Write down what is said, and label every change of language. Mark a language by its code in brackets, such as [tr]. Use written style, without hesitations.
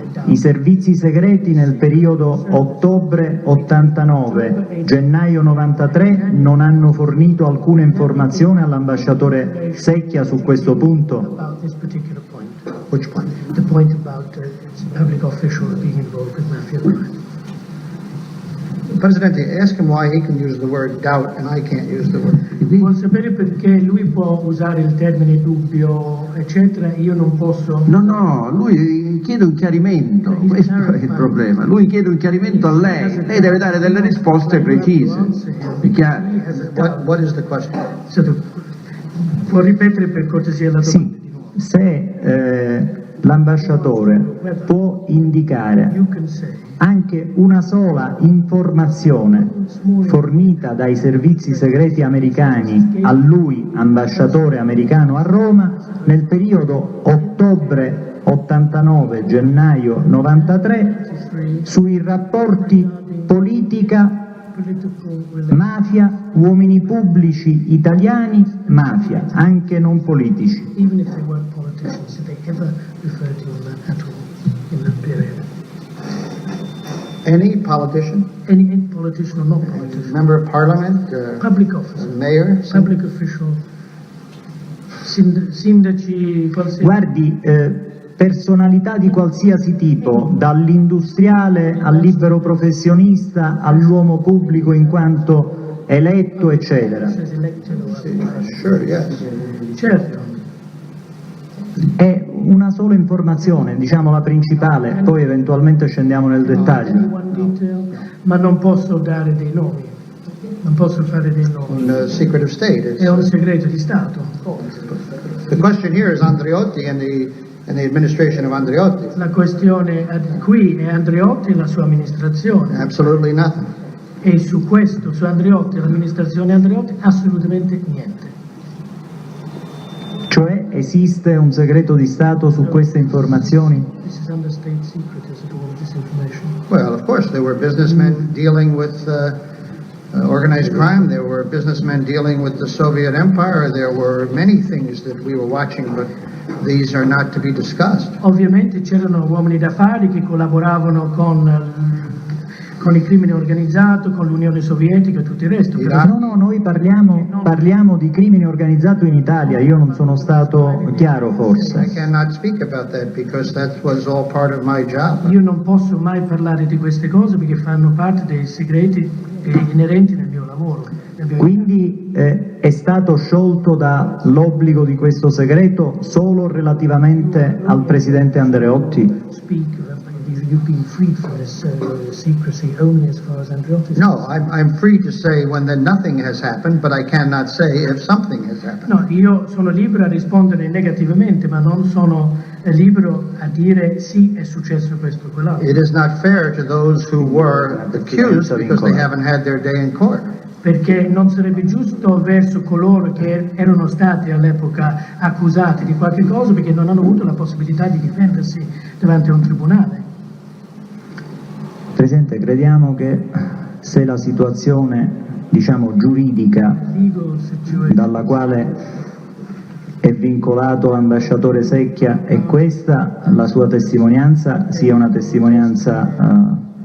[it] I servizi segreti nel periodo ottobre 89, gennaio 93 non hanno fornito alcuna informazione all'ambasciatore Secchia su questo punto? [en] Which point? The point about public officials being involved with mafia crime. Presidente, ask him why he can use the word doubt and I can't use the word. [it] Vuol sapere perché lui può usare il termine dubbio, eccetera, io non posso. No, lui chiede un chiarimento, questo è il problema. Lui chiede un chiarimento a lei deve dare delle risposte precise. È chiaro? [en] What is the question? [it] Può ripetere per cortesia la domanda? Sì, se l'ambasciatore può indicare anche una sola informazione fornita dai servizi segreti americani a lui, ambasciatore americano a Roma, nel periodo ottobre 89, gennaio 93, sui rapporti politica, mafia, uomini pubblici italiani, mafia, anche non politici. [en] Even if they weren't politicians, did they ever refer to that at all in that period? Any politician? Any politician or not politician? Member of parliament? Public officer? Mayor? Public official? [it] Sindaci? Qualsiasi? Guardi, personalità di qualsiasi tipo, dall'industriale al libero professionista all'uomo pubblico in quanto eletto, eccetera. [en] Sure, yes. [it] Certo. È una sola informazione, diciamo la principale, poi eventualmente scendiamo nel dettaglio. Ma non posso dare dei nomi, non posso fare dei nomi. [en] On secret of state. [it] È un segreto di Stato. [en] The question here is Andreotti and the administration of Andreotti. [it] La questione qui è Andreotti e la sua amministrazione. [en] Absolutely nothing. [it] E su questo, su Andreotti e l'amministrazione Andreotti, assolutamente niente. Cioè esiste un segreto di Stato su queste informazioni? [en] This is under state secret, is it all of this information? Well, of course, there were businessmen dealing with organized crime. There were businessmen dealing with the Soviet Empire. There were many things that we were watching, but these are not to be discussed. [it] Ovviamente c'erano uomini d'affari che collaboravano con il crimine organizzato, con l'Unione Sovietica e tutto il resto. No, noi parliamo di crimine organizzato in Italia, io non sono stato chiaro [en] I [it] forse. [en] cannot speak about that because that was all part of my job. [it] Io non posso mai parlare di queste cose perché fanno parte dei segreti inerenti nel mio lavoro. Quindi è stato sciolto dall'obbligo di questo segreto solo relativamente al presidente Andreotti? [en] You've been freed from this secrecy only as far as Andreotti. No, I'm free to say when then nothing has happened, but I cannot say if something has happened. [it] No, io sono libero a rispondere negativamente, ma non sono libero a dire sì, è successo questo o quell'altro. [en] It is not fair to those who were accused because they haven't had their day in court. [it] Perché non sarebbe giusto verso coloro che erano stati all'epoca accusati di qualche cosa perché non hanno avuto la possibilità di difendersi davanti a un tribunale. Presidente, crediamo che se la situazione, diciamo, giuridica dalla quale è vincolato l'ambasciatore Secchia è questa, la sua testimonianza sia una testimonianza...